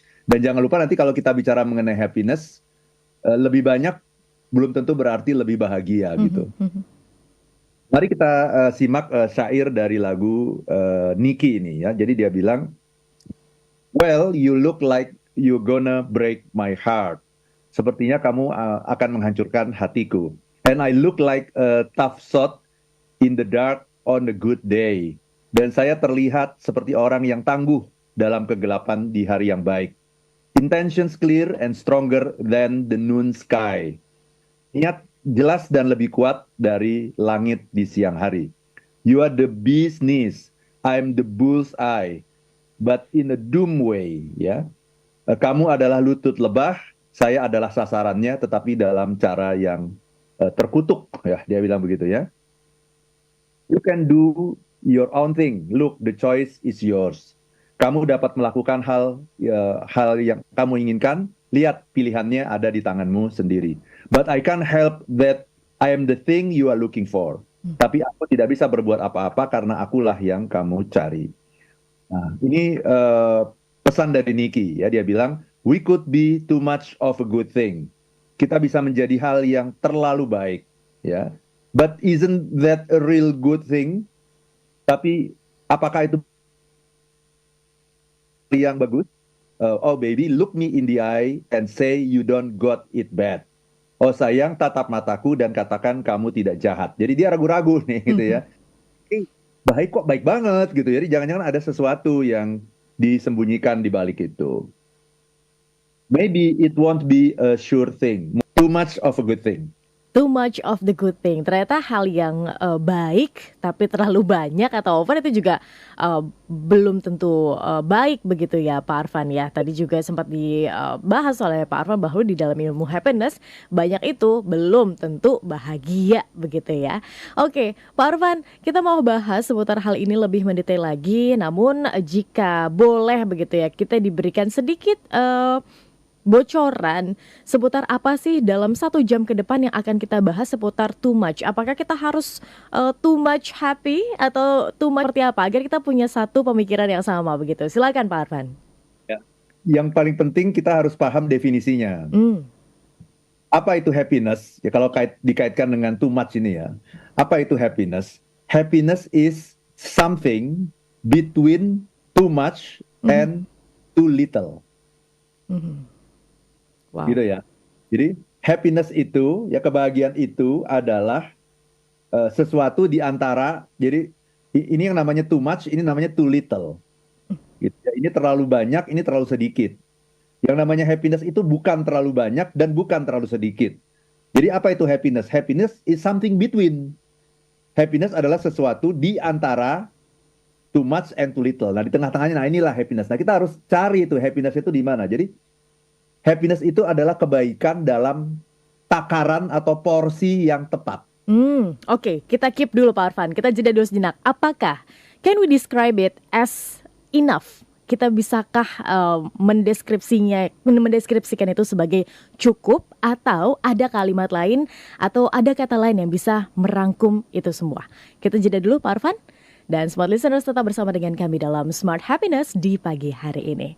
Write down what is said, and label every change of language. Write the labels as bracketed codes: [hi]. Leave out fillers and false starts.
[id] Dan jangan lupa nanti kalau kita bicara mengenai happiness, lebih banyak belum tentu berarti lebih bahagia Hmm. gitu. Hmm. Mari kita simak syair dari lagu Niki ini ya. Jadi dia bilang, [en] well, you look like you gonna break my heart. [id] Sepertinya kamu akan menghancurkan hatiku. [en] And I look like a tough shot in the dark on a good day. [id] Dan saya terlihat seperti orang yang tangguh dalam kegelapan di hari yang baik. [en] Intentions clear and stronger than the noon sky. [id] Niat jelas dan lebih kuat dari langit di siang hari. [en] You are the bee's knees, I'm the bull's eye, but in a doom way, ya. [id] Kamu adalah lutut lebah, saya adalah sasarannya, tetapi dalam cara yang terkutuk, ya. Dia bilang begitu ya. [en] You can do your own thing. Look, the choice is yours. [id] Kamu dapat melakukan hal yang kamu inginkan. Lihat, pilihannya ada di tanganmu sendiri. [en] But I can't help that I am the thing you are looking for. [id] Tapi aku tidak bisa berbuat apa-apa karena akulah yang kamu cari. Nah, ini pesan dari Niki ya. Dia bilang, [en] we could be too much of a good thing. [id] Kita bisa menjadi hal yang terlalu baik, ya. [en] But isn't that a real good thing? [id] Tapi apakah itu yang bagus? [en] Oh baby, look me in the eye and say you don't got it bad. [id] Oh sayang, tatap mataku dan katakan kamu tidak jahat. Jadi dia ragu-ragu nih gitu Hmm. ya. Baik kok, baik banget gitu. Jadi jangan-jangan ada sesuatu yang disembunyikan di balik itu. [en] Maybe it won't be a sure thing. Too much of a good thing. Too much of the good thing. [id] Ternyata hal yang baik tapi terlalu banyak atau over itu juga belum tentu baik begitu ya Pak Arfan ya. Tadi juga sempat dibahas oleh Pak Arfan bahwa di dalam ilmu happiness banyak itu belum tentu bahagia begitu ya. Oke, Pak Arfan, kita mau bahas seputar hal ini lebih mendetail lagi. Namun jika boleh begitu ya, kita diberikan sedikit bocoran seputar apa sih dalam 1 jam ke depan yang akan kita bahas seputar too much. Apakah kita harus too much happy atau too much seperti apa agar kita punya satu pemikiran yang sama begitu. Silakan Pak Arfan. Ya. Yang paling penting kita harus paham definisinya. Hmm. Apa itu happiness? Ya kalau dikaitkan dengan too much ini ya. Apa itu happiness? [en] Happiness is something between too much Mhm. and too little. Mhm. [id] Gitu Wow. ya. Jadi happiness itu, ya kebahagiaan itu adalah sesuatu di antara, jadi ini yang namanya [en] too much, [id] ini namanya [en] too little. [id] Gitu ya. Ini terlalu banyak, ini terlalu sedikit. Yang namanya happiness itu bukan terlalu banyak dan bukan terlalu sedikit. Jadi apa itu happiness? [en] Happiness is something between. [id] Happiness adalah sesuatu di antara [en] too much and too little. [id] Nah, di tengah-tengahnya, nah inilah happiness. Nah, kita harus cari itu happiness itu di mana. Jadi, happiness itu adalah kebaikan dalam takaran atau porsi yang tepat. Oke, kita keep dulu Pak Arfan. Kita jeda dulu sejenak. Apakah [en] can we describe it as enough? [id] Kita bisakah mendeskripsikan itu sebagai cukup, atau ada kalimat lain atau ada kata lain yang bisa merangkum itu semua? Kita jeda dulu Pak Arfan. Dan Smart Listeners tetap bersama dengan kami dalam Smart Happiness di pagi hari ini.